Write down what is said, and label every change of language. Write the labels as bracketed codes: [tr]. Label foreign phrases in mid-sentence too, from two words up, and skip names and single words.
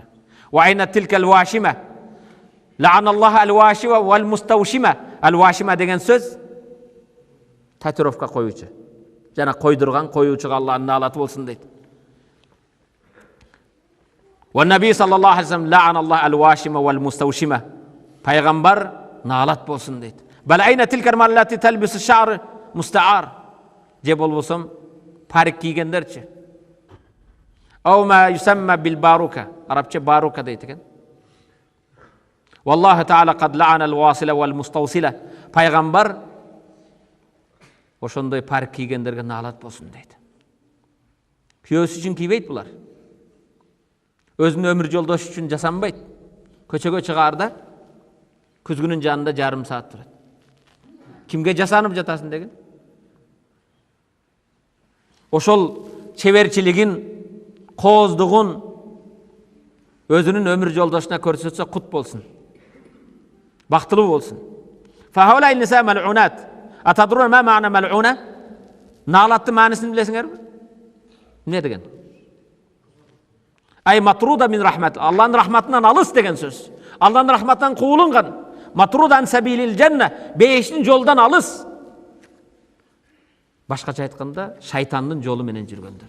[ar] وأين تلك الواشمة. لعن الله الواشمة والمستوشمة. [ky] Ал-вашима деген сөз татуировка коюучу. Жана койдурган, коюучуга Алланын наалаты болсун дейт. [ar] والنبي صلى الله عليه وسلم لعن الله الواشمة والمستوشمة. [ky] Пайгамбар наалат болсун дейт. [ar] بل أين تلك اللاتي تلبس شعر مستعار. [ky] Же болбосом парик кийгендерчи. [ar] أو ما يسمى بالباروكة. [ky] Арабча барука дейт экен. [ar] والله تعالى قد لعن الواصلة والمستوصلة. [ky] Пайгамбар ошондой парик кийгендерге наалат болсун дейт. Күйөөсү үчүн кийбейт булар. Өзүнүн өмүр жолдошу үчүн жасанбайт. Көчөгө чыгаарда күзгүнүн жанында жарым саат турат. Кимге жасанып жатасың деген? Ошол чеберчилигин, кооздугун өзүнүн өмүр жолдошуна көрсөтсө кут болсун. Бактылуу болсун. [ar] فهؤلاء نساء ملعونات. أتدرون ما معنى ملعونة? [ky] Наалаттын маанисин билесиңерби? Эмне деген? [ar] أي مطرودة من الرحمة. [ky] Алланын рахматынан алыс деген сөз. Алланын рахматынан куулунган. [ar] مطرودة من سبيل الجنة. [ky] Бейиштин жолдан алыс. Башкача айтканда, шайтандын жолу менен жүргөндөр.